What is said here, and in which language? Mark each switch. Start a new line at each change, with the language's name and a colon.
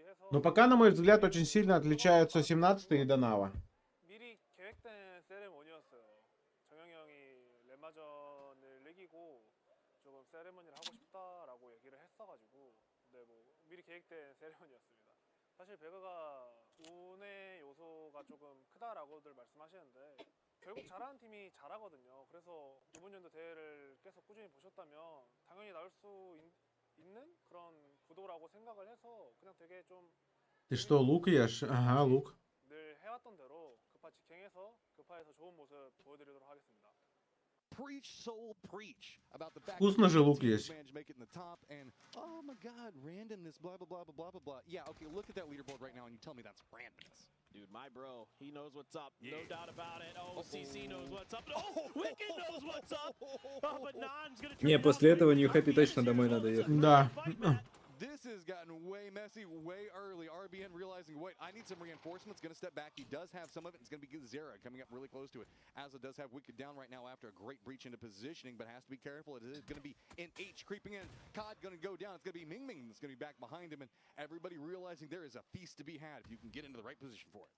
Russian: Но пока, на мой взгляд, очень сильно отличаются 17-й и Донава.
Korean: 미리 계획된 세레모니였어요. 정영이 형이 랜마전을 이기고 조금 세레모니를 하고 싶다라고 얘기를 했어가지고 근데 뭐 미리 계획된 세레모니였습니다. 사실 배그가 운의 요소가 조금 크다라고들 말씀하시는데 결국 잘하는 팀이 잘하거든요. 그래서 이번 연도 대회를 계속 꾸준히 보셨다면 당연히 나올 수 있는 그런 구도라고 생각을 해서 그냥 되게 좀
Russian: Ты что, лук ешь? Ага, лук.
Korean: 늘 해왔던 대로 급파 직행해서 급파에서 좋은 모습 보여드리도록 하겠습니다.
English: Preach, soul, preach about the fact
Russian: Вкусно же лук есть.
English: managed to make it in the top and oh my god, randomness, blah blah blah blah blah blah. Yeah, okay, look at that leaderboard right now and you tell me that's randomness. Dude, my bro, he knows what's up. No doubt about it. Oh, CC knows what's up. Oh, Wicked knows what's up. Oh, but Nan's gonna
Russian: Не, после этого New Happy точно домой надо ехать. Да.
English: This has gotten way messy, way early. RBN realizing, wait, I need some reinforcements. Going to step back. He does have some of it. It's going to be Zera coming up really close to it. Azza does have Wicked down right now after a great breach into positioning, but has to be careful. It is going to be in H creeping in. Cod going to go down. It's going to be Ming Ming that's going to be back behind him, and everybody realizing there is a feast to be had if you can get into the right position for it.